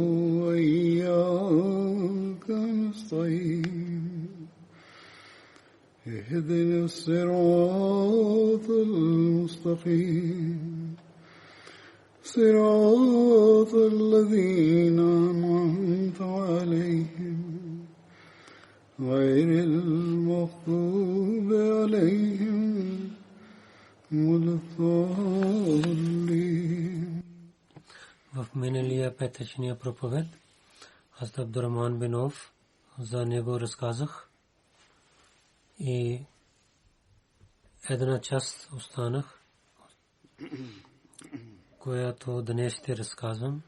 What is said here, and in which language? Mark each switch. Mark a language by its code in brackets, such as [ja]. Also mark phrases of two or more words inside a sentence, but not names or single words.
[ar] وإياك نستعين اهدنا الصراط المستقيم صراط الذين أنعمت عليهم غير المغضوب عليهم ولا الضالين. [bg] В миналия петъчния проповед Хазрат Абдурахман бин Ауф, за него разказах и една част останах, която днес ще разказвам.